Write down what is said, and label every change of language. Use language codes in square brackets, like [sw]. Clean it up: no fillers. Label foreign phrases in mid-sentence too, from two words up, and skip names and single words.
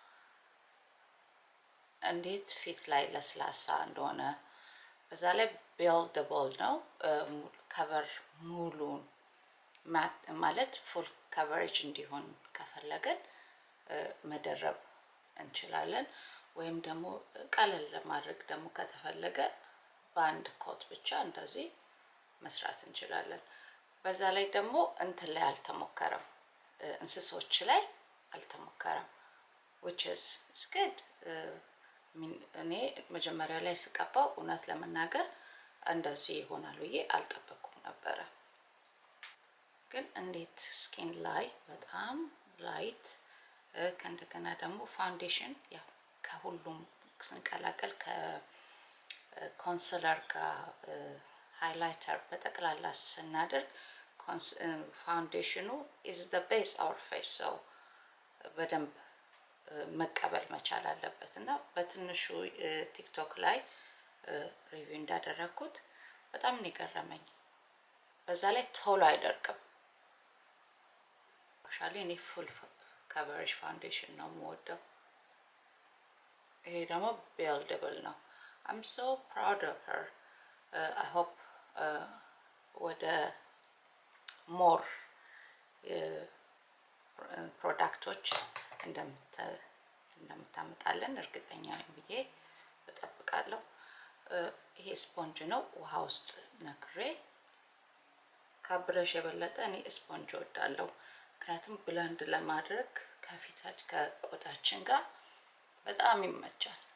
[am] እንዴት ፊት ላይ ለስላሳ እንደሆነ በዛ ላይ ቢልደብል ነው። ከቨር ሙሉን ማለት [en] full coverage [am] እንዲሆን ከፈለገን መደረብ እንችላለን። ወይም ደግሞ ቀለል ለማድረግ ደግሞ ከተፈለገ በአንድ ኮት ብቻ እንደዚህ መስራት እንችላለን። በዛ ላይ ደግሞ እንትን ላይ አልተሞከረም፣ እንስሶች ላይ አልተሞከረም [en] which is good። [am] እኔ መጀመሪያ ላይ ስቀባው እውነት ለመናገር እንደዚህ ይሆናል ብዬ አልጠበቅኩም ነበረ። ግን እንዴት ስኪን ላይ በጣም ላይት ከእንደገና ደግሞ ፋውንዴሽን ያው ከሁሉም ስንቀላቀል ከኮንሲለር ጋር ሃይላይተር በጠቅላላ ስናደርግ [en] ፋውንዴሽኑ is the base our face so [am] በደንብ መቀበል መቻል አለበት። እና በትንሹ ቲክቶክ ላይ ሪቪው እንዳደረኩት በጣም ነው የገረመኝ። በዛ ላይ ቶሎ አይደርቅም። አክቹዋሊ እኔ [en] full coverage foundation [am] ነው የምወደው። ይሄ ደግሞ ቢልደብል ነው። [en] I'm so proud of her. I hope [am] ወደ [en] more products [am] እንደምታመጣለን እርግጠኛ ነኝ ብዬ እጠብቃለሁ። ይሄ ስፖንጅ ነው። ውሃ ውስጥ ነክሬ ከብረሽ የበለጠ እኔ ስፖንጅ እወዳለሁ። ምክንያቱም ብለንድ ለማድረግ ከፊታችን ከቆዳችን ጋር በጣም ይመቻል።